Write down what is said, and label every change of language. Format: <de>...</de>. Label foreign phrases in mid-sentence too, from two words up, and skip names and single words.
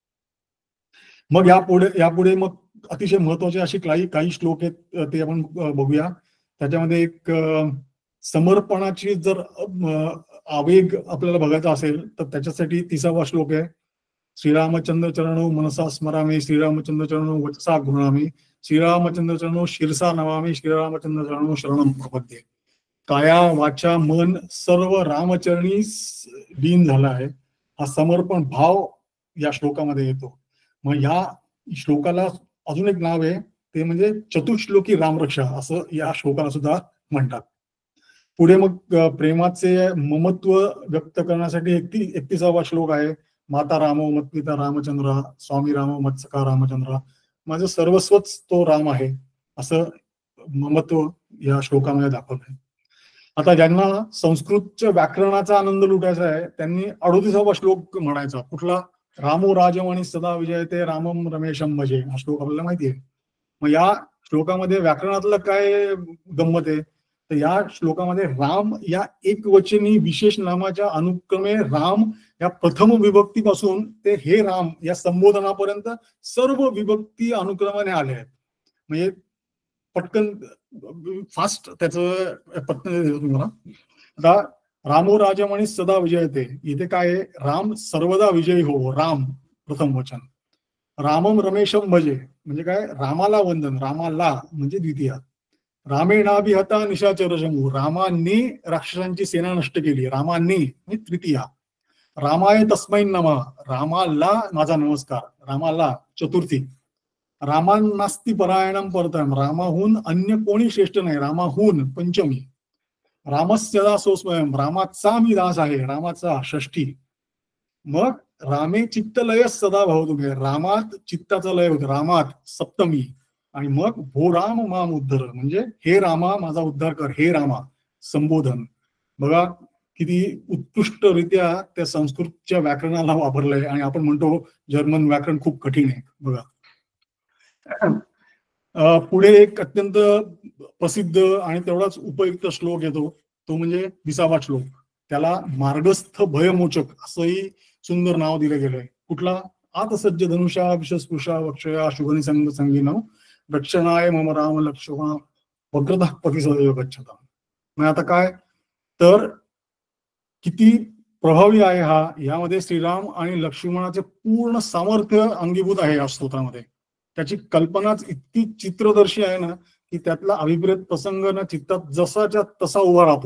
<mr>मग यापुढे मग अतिशय महत्वाचे अशी काही श्लोक आहेत ते आपण बघूया. त्याच्यामध्ये एक समर्पणाची जर आवेग आपल्याला बघायचा असेल तर त्याच्यासाठी 30वा श्लोक आहे.</mr> <sa>श्रीरामचंद्र चरणो मनसा स्मरामी, श्रीरामचंद्र चरणो वचसा गृणामी, श्रीरामचंद्र चरणो शिरसा नमामी, श्रीरामचंद्र चरणो शरणम प्रपद्ये.</sa> <mr>काया वाचा मन सर्व रामचरणी लीन झाला आहे. हा समर्पण भाव या श्लोकामध्ये येतो. मग या श्लोकाला अजून एक नाव आहे ते म्हणजे चतुश्लोकी रामरक्षा असं या श्लोकाला सुद्धा म्हणतात. पुढे मग प्रेमाचे ममत्व व्यक्त करण्यासाठी 31वा श्लोक आहे.</mr> <sa>माता रामो मत्पिता रामचंद्र, स्वामी रामो मत्सका रामचंद्र.</sa> <mr>माझं सर्वस्वच तो राम आहे. असं ममत्व या श्लोकामध्ये दाखवलंय. आता ज्यांना संस्कृतच्या व्याकरणाचा आनंद लुटायचा आहे त्यांनी 38वा श्लोक म्हणायचा. कुठला?</mr> <sa>रामो राजमणी सदा विजयते रामम रमेशम भजे,</sa> <mr>हा श्लोक आपल्याला माहिती आहे. मग या श्लोकामध्ये व्याकरणातलं काय गंमत आहे? तर या श्लोकामध्ये राम या एकवचनी विशेष नामाच्या अनुक्रमे राम या प्रथम विभक्तीपासून ते हे राम या संबोधनापर्यंत सर्व विभक्ती अनुक्रमाने आले आहेत. म्हणजे पटकन फास्ट त्याचं पटकन तुम्हाला.</mr> <sa>आता रामो राजमणी सदा विजयते,</sa> <mr>इथे काय आहे? राम सर्वदा विजयी हो, राम प्रथम वचन.</mr> <sa>रामम रमेशम भजे</sa> <mr>म्हणजे काय? रामाला वंदन, रामाला म्हणजे द्वितीया.</mr> <sa>रामेणाभिहता निशाचरशंभू,</sa> <mr>रामाने राक्षसांची सेना नष्ट केली, रामाने म्हणजे तृतीया.</mr> <sa>रामाय तस्मै नमः,</sa> <mr>रामाला माझा नमस्कार, रामाला चतुर्थी.</mr> <sa>रामांनास्ति परायणम परतम,</sa> <mr>रामाहून अन्य कोणी श्रेष्ठ नाही, रामाहून पंचमी.</mr> <sa>रामस्यदा सोस्वयं,</sa> <mr>रामाचा मी दास आहे, रामाचा षष्ठी. मग</mr> <sa>रामे चित्तलय सदा भवतु,</sa> <mr>रामात चित्ताचा लय होतो, रामात सप्तमी. आणि मग</mr> <sa>भो राम माम उद्धर</sa> <mr>म्हणजे हे रामा माझा उद्धार कर, हे रामा संबोधन. बघा किती उत्कृष्टरित्या त्या संस्कृतच्या व्याकरणाला वापरलंय. आणि आपण म्हणतो जर्मन व्याकरण खूप कठीण आहे. बघा पुढे एक अत्यंत प्रसिद्ध आणि तेवढाच उपयुक्त श्लोक येतो, तो म्हणजे 20वा श्लोक. त्याला मार्गस्थ भयमोचक असंही सुंदर नाव दिलं गेलंय. कुठला?</mr> <sa>आत सज्ज धनुषा विषस्पृशा वक्षया शुभनिसंग संगीनम रक्षणाय मम राम लक्ष्मण वक्रतः पती सदैव गच्छता.</sa> <mr>मग आता काय तर किती प्रभावी आहे हा. यामध्ये श्रीराम आणि लक्ष्मणाचे पूर्ण सामर्थ्य अंगीभूत आहे या स्तोत्रामध्ये. त्याची कल्पनाच इतकी चित्रदर्शी आहे ना की त्यातला अभिप्रेत प्रसंग ना चित्तात जसाच्या तसा उभा राहतो.</mr>